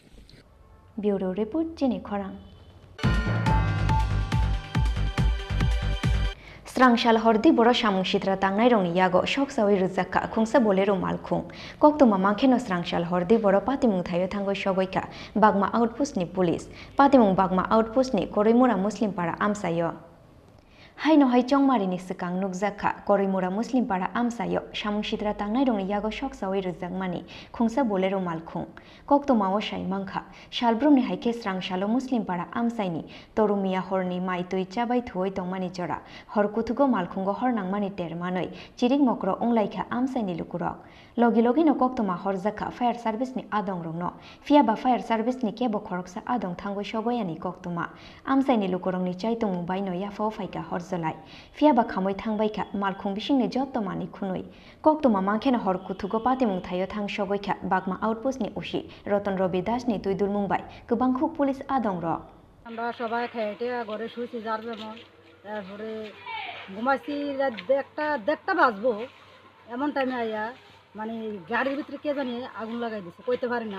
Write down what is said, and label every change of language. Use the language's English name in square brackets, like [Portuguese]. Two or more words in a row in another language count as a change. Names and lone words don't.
[English] bureau report [Kok Borok] চিনি খরাং। স্রাংশাল হরদি বড় সামুং সিদ্রা তাংনাই রং ইয়াগো শকসাওই রুজাক্কা খুংসা বলেরো মালখুং কক্তমা মাংখেনো স্রাংশাল হরদি বড় পাতিমুং থাইও থাঙ্গই সগৈকা বাগমা আউটপোস্টনি পুলিশ পাতিমুং বাগমা আউটপোস্টনি করিমুরা মুসলিম পাড়া আমসাইও হাইনো হাই চংমারিনি সিকাং নুকজাখা করিমুরা মুসলিম পাড়া আমসাইও সামুং সিদ্রা তাংনাই রং ইয়াগো শকসাওই রুজাকমানি খুংসা বলেরো মালখুং কক্তমাও সাই মাংখা শালব্রমনি হাইকে স্রাংশালো মুসলিম পাড়া আমসাইনি তরুমিয়া হরনি মাই তুই চাবাই থুই তংমানি জরা হরকুথুগো মালখুঙ্গো হরনাংমানি টেরমানৈ চিরিং মক্র ওংলাইখা আমসাইনি লুকুরক লগে লগেনো কক্তমা হরজাখা [English] fire service [Kok Borok] আদং রংনো ফিয়াবা [English] fire service [Kok Borok] কেবো খরকসা আদং থাঙ্গই সগয়ানি কক্তমা আমসাইনি লুকুরংনি চাইতংমু বাইনো ইয়াফাও ফাইকা হরজলাই ফিয়াবা খামৈ থাংবাইখা মালখুং বিসিংনি যত্তমানি খুনৈ কক্তমা মাংখেনো হরকুথুগো পাতিমুং থাইও থাং সগৈখা বাগমা আউটপোস্টনি উসি রতন রবি দাসনি তুই দুলমুংবাই গোবাং খুক পুলিশ আদং রক [Bangla] আমরা সবাই খেয়েটে ঘরে শুয়েছি যার যেমন, তারপরে ঘুমাইছি দেখটা বাজবো এমন টাইমে আইয়া মানে গাড়ির ভিতরে কে জানি আগুন লাগাই দিছে, কইতে পারি না।